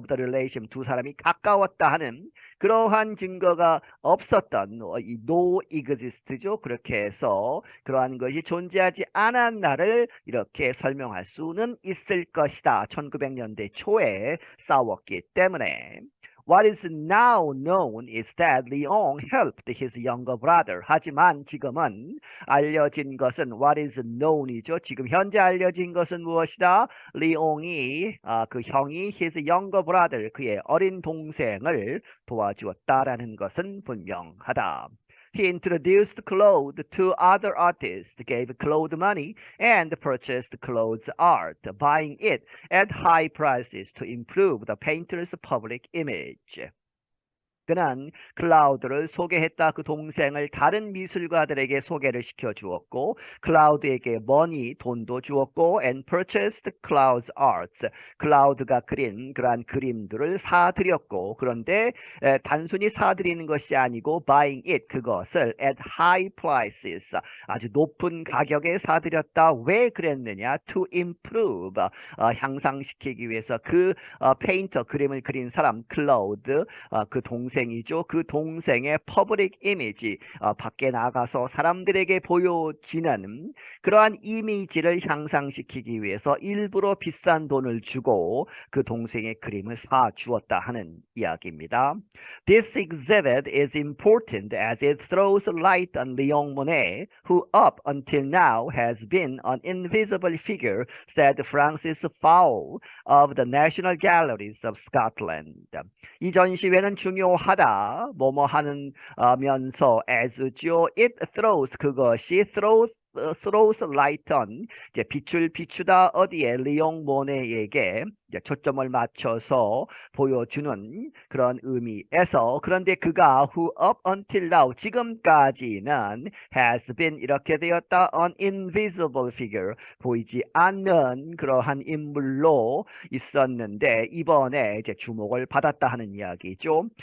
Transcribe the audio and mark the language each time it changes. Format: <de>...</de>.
<en>of the relation,</en> <ko>두 사람이 가까웠다 하는 그러한 증거가 없었던 이</ko> <en>no exist</en> <ko>죠. 그렇게 해서 그러한 것이 존재하지 않았나를 이렇게 설명할 수는 있을 것이다. 1900년대 초에 싸웠기 때문에.</ko> <en>What is now known is that Leon helped his younger brother.</en> <ko>하지만 지금은 알려진 것은</ko> <en>what is known</en> <ko>이죠. 지금 현재 알려진 것은 무엇이다? 리옹이 그 형이</ko> <en>his younger brother,</en> <ko>그의 어린 동생을 도와주었다라는 것은 분명하다.</ko> <en>He introduced Claude to other artists, gave Claude money, and purchased Claude's art, buying it at high prices to improve the painter's public image.</en> <ko>그는 클라우드를 소개했다. 그 동생을 다른 미술가들에게 소개를 시켜주었고 클라우드에게 돈도 주었고</ko> <en>and purchased Cloud's arts.</en> <ko>클라우드가 그린 그러한 그림들을 사들였고 그런데 단순히 사들이는 것이 아니고</ko> <en>buying it,</en> <ko>그것을</ko> <en>at high prices,</en> <ko>아주 높은 가격에 사들였다. 왜 그랬느냐?</ko> <en>To improve,</en> <ko>향상시키기 위해서 그 페인터, 그림을 그린 사람 클라우드, 그 동생이죠. 그 동생의 퍼블릭 이미지, 밖에 나가서 사람들에게 보여지는 그러한 이미지를 향상시키기 위해서 일부러 비싼 돈을 주고 그 동생의 그림을 사주었다 하는 이야기입니다.</ko> <en>This exhibit is important as it throws light on Leon Monet, who up until now has been an invisible figure, said Francis Fowle of the National Galleries of Scotland.</en> <ko>이 전시회는 중요하다. 뭐뭐 하는 면서 as죠.</ko> <en>It throws,</en> <ko>그것이</ko> <en>throws light on,</en> <ko>이제 빛을 비추다. 어디에? 리옹 모네에게 이제 초점을 맞춰서 보여주는 그런 의미에서, 그런데 그가</ko> <en>who up until now,</en> <ko>지금까지는</ko> <en>has been,</en> <ko>이렇게 되었다.</ko> <en>an invisible figure,</en> <ko>보이지 않는 그러한 인물로 있었는데 이번에 이제 주목을 받았다 하는 이야기죠.</ko>